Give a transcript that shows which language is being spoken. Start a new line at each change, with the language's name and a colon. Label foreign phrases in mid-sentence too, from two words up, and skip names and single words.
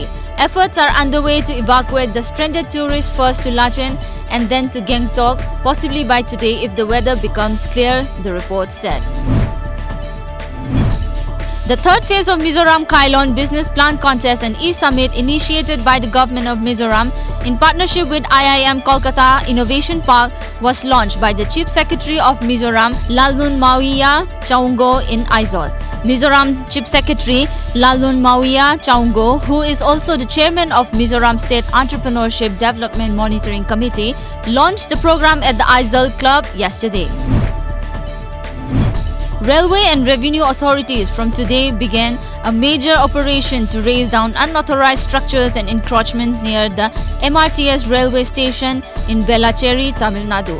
English: Efforts are underway to evacuate the stranded tourists first to Lachen and then to Gangtok, possibly by today if the weather becomes clear, the report said. The third phase of Mizoram Kailon Business Plan Contest and E-Summit initiated by the government of Mizoram in partnership with IIM Kolkata Innovation Park was launched by the Chief Secretary of Mizoram, Lalun Mawiya Chaungo in Aizawl. Mizoram Chief Secretary Lalun Mawiya Chaungo, who is also the chairman of Mizoram State Entrepreneurship Development Monitoring Committee, launched the program at the Aizawl Club yesterday. Railway and revenue authorities from today began a major operation to raise down unauthorized structures and encroachments near the MRTS railway station in Velacheri, Tamil Nadu.